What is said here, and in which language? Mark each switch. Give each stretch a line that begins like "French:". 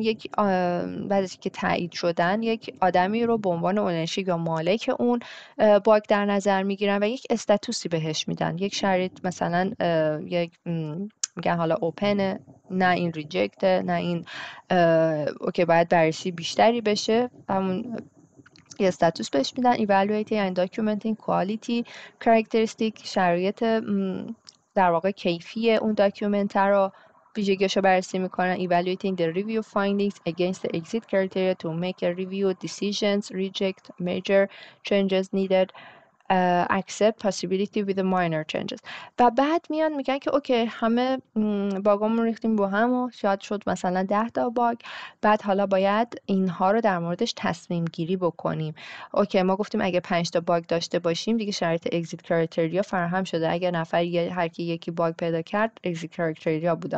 Persian: یک بعد از که تایید شدن، یک آدمی رو به عنوان اونرشیپ یا مالک اون باگ در نظر میگیرن و یک استاتوسی بهش میدن، یک شرایط مثلا یک میگن حالا اوپنه، نه این ریجکته، نه این اوکی باید بررسی بیشتری بشه، همون یه استاتوس بهش میدن.
English: evaluating and documenting quality characteristic،
Persian: شرایط در واقع کیفی اون داکیومنت رو، ویژگیاشو بررسی میکنن.
English: evaluating the review findings against the exit criteria to make a review decisions, reject major changes needed. accept possibility with the minor changes.
Persian: و بعد میان میگن که اوکی همه باگامون ریختیم با هم و شاید شد مثلا 10 تا باگ، بعد حالا باید اینها رو در موردش تصمیم گیری بکنیم. اوکی ما گفتیم اگه 5 تا باگ داشته باشیم دیگه شرایط اگزیت کرایتریا فراهم شده، اگه نفر هر کی یکی باگ پیدا کرد اگزیت کرایتریا بوده.